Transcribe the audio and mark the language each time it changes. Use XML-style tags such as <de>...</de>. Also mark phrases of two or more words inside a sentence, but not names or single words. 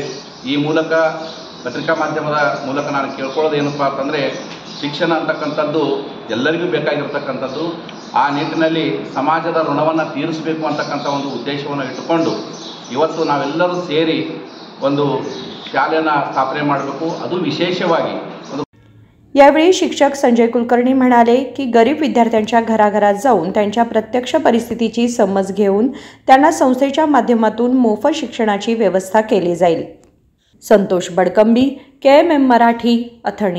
<kn>ಈ ಮೂಲಕ ಪತ್ರಿಕಾ ಮಾಧ್ಯಮದ ಮೂಲಕ ನಾನು ಕೇಳ್ಕೊಳ್ಳೋದು ಏನಪ್ಪ ಅಂತಂದರೆ, ಶಿಕ್ಷಣ ಅಂತಕ್ಕಂಥದ್ದು ಎಲ್ಲರಿಗೂ ಬೇಕಾಗಿರ್ತಕ್ಕಂಥದ್ದು। ಆ ನಿಟ್ಟಿನಲ್ಲಿ ಸಮಾಜದ ಋಣವನ್ನು ತೀರಿಸಬೇಕು ಅಂತಕ್ಕಂಥ ಒಂದು ಉದ್ದೇಶವನ್ನು ಇಟ್ಟುಕೊಂಡು ಇವತ್ತು ನಾವೆಲ್ಲರೂ ಸೇರಿ ಒಂದು ಶಾಲೆಯನ್ನು ಸ್ಥಾಪನೆ ಮಾಡಬೇಕು। ಅದು ವಿಶೇಷವಾಗಿ</kn> <mr>यावेळी शिक्षक संजय कुलकर्णी म्हणाले की गरीब विद्यार्थ्यांच्या घराघरात जाऊन त्यांच्या प्रत्यक्ष परिस्थितीची समज घेऊन त्यांना संस्थेच्या माध्यमातून मोफत शिक्षणाची व्यवस्था केली जाईल। संतोष बडकंबी, KMM मराठी, अथणी।</mr>